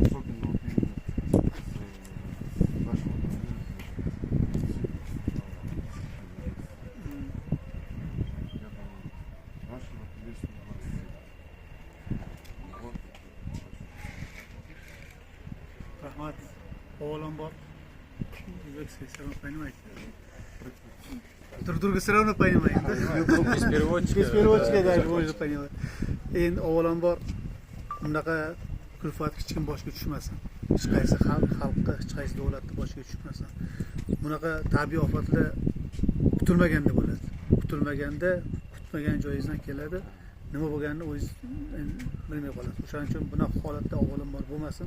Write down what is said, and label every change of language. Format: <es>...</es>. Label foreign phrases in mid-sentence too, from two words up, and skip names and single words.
<ru>Особенно вот именно с нашего я думаю, нашего ответственного власти.</ru> <uz>Rahmat.</uz> <az>Oğlan bak.</az> <ru>Все равно понимаете. Друг друга все равно понимаете, да? Без переводчика. Без переводчика даже можно понимать.</ru> <uz>Endi oğlan bor. Bunaqa kulfat hech kim boshga tushmasin. Hech qaysi xalqqa, hech qaysi davlatni boshga tushmasin. Bunaqa tabiiy ofatlar kutilmaganda bo'ladi. Kutilmaganda, kutmagan joyingizdan keladi. Nima bo'lganini o'zingiz bilmay qolasiz. O'shaning uchun bunaqa holatda avvalambor bo'lmasin.</uz>